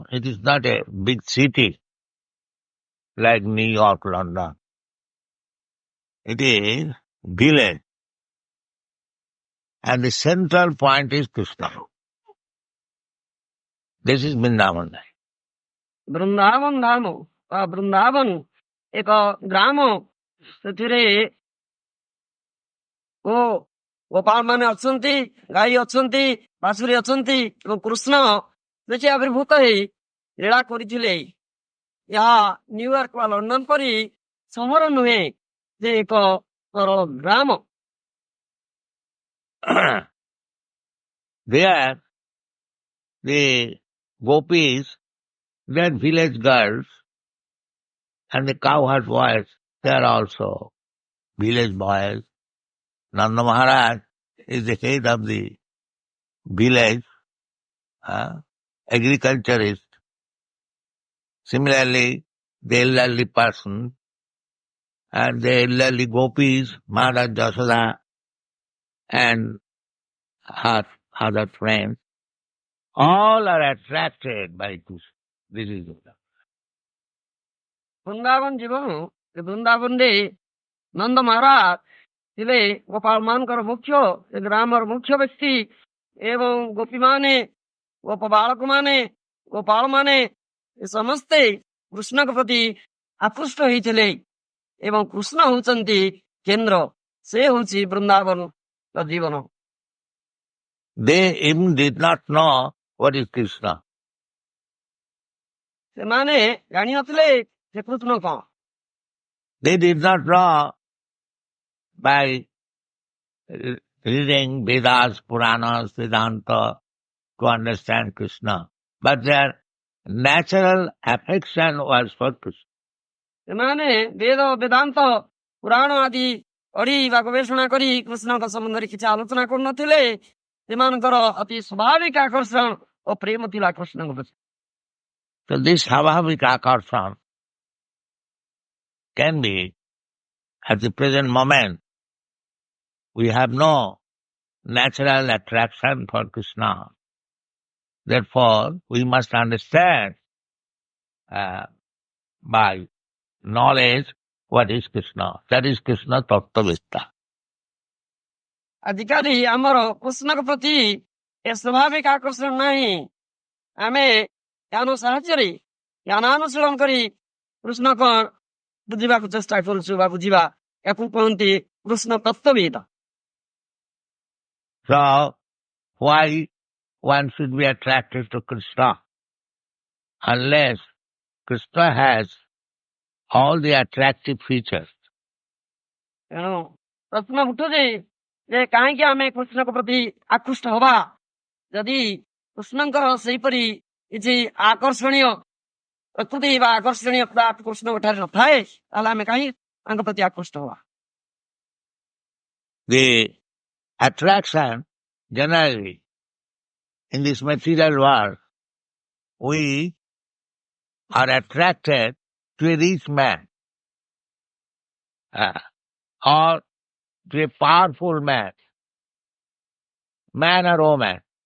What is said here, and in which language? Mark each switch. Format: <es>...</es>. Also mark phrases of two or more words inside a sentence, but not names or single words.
<en>It is not a big city like New York, London. It is village. And the central point is Krishna. This is Vrindavan life.</en> <or>ବୃନ୍ଦାବନ ଧାମ ବା ବୃନ୍ଦାବନ ଏକ ଗ୍ରାମ, ସେଥିରେ ଗୋପାଳ ମାନେ ଅଛନ୍ତି, ଗାଈ ଅଛନ୍ତି, ବାସୁରୀ ଅଛନ୍ତି ଏବଂ କୃଷ୍ଣ ସେଠି ଆବିର୍ଭୂତ ହେଇ ଲୀଳା କରିଥିଲେ। ଏହା ନ୍ୟୁୟର୍କ ବା ଲଣ୍ଡନ ପରି ସହର ନୁହେଁ, ଯେ ଏକ ସରଳ ଗ୍ରାମ।</or> <en>There, the gopis, they are village girls, and the cowherd boys, they are also village boys. Nanda Maharaj is the head of the village, agriculturist. Similarly, the elderly person and the elderly gopis, Mother Jasoda and her other friends, all are attracted by Krishna. This is Vrindavan.</en> <or>ବୃନ୍ଦାବନ ଜୀବନ, ବୃନ୍ଦାବନରେ ନନ୍ଦ ମହାରାଜ ଥିଲେ ଗୋପାଳ ମାନଙ୍କର ମୁଖ୍ୟ, ଏ ଗ୍ରାମର ମୁଖ୍ୟ ବ୍ୟକ୍ତି ଏବଂ ଗୋପୀମାନେ, ଗୋପ ବାଳକ ମାନେ, ଗୋପାଳ ମାନେ ଏ ସମସ୍ତେ କୃଷ୍ଣଙ୍କ ପ୍ରତି ଆକୃଷ୍ଟ ହେଇଥିଲେ ଏବଂ କୃଷ୍ଣ ହଉଛନ୍ତି କେନ୍ଦ୍ର, ସେ ହଉଛି ବୃନ୍ଦାବନର ଜୀବନ।</or> <en>They even did not know what is Krishna.</en> <or>ସେମାନେ ଜାଣିନଥିଲେ ସେ କୃଷ୍ଣ କଣ।</or> <en>They did not know by reading Vedas, Puranas, Vedanta to understand Krishna. But their natural affection was for Krishna.</en> <or>ସେମାନେ ବେଦ ବେଦାନ୍ତ ପୁରାଣ ଆଦି ପଢି ବା ଗବେଷଣା କରି କୃଷ୍ଣଙ୍କ ସମ୍ବନ୍ଧରେ କିଛି ଆଲୋଚନା କରୁନଥିଲେ, ସେମାନଙ୍କର ଅତି ସ୍ୱାଭାବିକ ଆକର୍ଷଣ ଓ ପ୍ରେମ ଥିଲା କୃଷ୍ଣଙ୍କ ପ୍ରତି।</or> <en>So this</en> <or>ସ୍ୱାଭାବିକ ଆକର୍ଷଣ</or> <en>can be, at the present moment, we have no natural attraction for Krishna. Therefore, we must understand by knowledge what is Krishna. That is Krishna Tattvavitta.</en> <or>ଆଜିକାଲି ଆମର କୃଷ୍ଣଙ୍କ ପ୍ରତି ଏ ସ୍ୱାଭାବିକ ଆକର୍ଷଣ ନାହିଁ। ଆମେ ଜ୍ଞାନ ସାହାଯ୍ୟରେ ଜ୍ଞାନାନୁଶୀଳନ କରି କୃଷ୍ଣ କଣ ବୁଝିବାକୁ ଚେଷ୍ଟା କରୁଛୁ ବା ବୁଝିବା, ୟାକୁ କହନ୍ତି କୃଷ୍ଣ ତତ୍ତ୍ୱବିଦ।</or> <en>So, why one should be attracted to Krishna? Unless Krishna has all the attractive features.</en> <or>ତେଣୁ ପ୍ରଶ୍ନ ଉଠୁଛି ଯେ କାହିଁକି ଆମେ କୃଷ୍ଣଙ୍କ ପ୍ରତି ଆକୃଷ୍ଟ ହବା? ଯଦି କୃଷ୍ଣଙ୍କର ସେହିପରି କିଛି ଆକର୍ଷଣୀୟ ପ୍ରକୃତି ବା ଆକର୍ଷଣୀୟତା କୃଷ୍ଣଙ୍କ ଠାରେ ନଥାଏ, ତାହେଲେ ଆମେ କାହିଁ ତାଙ୍କ ପ୍ରତି ଆକୃଷ୍ଟ ହବା?</or> <en>The attraction generally in this material world, we are attracted to a rich man or to a powerful man or woman.</en>